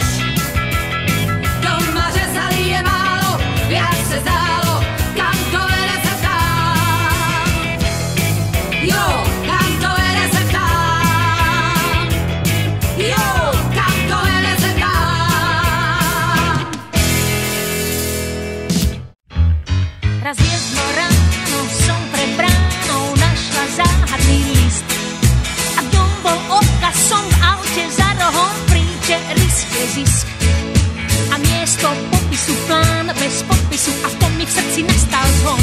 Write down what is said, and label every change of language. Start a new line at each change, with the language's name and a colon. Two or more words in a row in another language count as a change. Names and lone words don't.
Czech: Doma řezali je málo, jak se zdálo, kam to vede se ptám. Jo, kam to vede se ptám. Jo, kam to vede se ptám.
Slovak: Raz jedno ráno som pred bránou našla záhadný list a v ňom bol odkaz, som v aute za rohom, príďte, risk je zisk. A miesto popisu plán bez podpisu a v tom mi v srdci nastal zvon.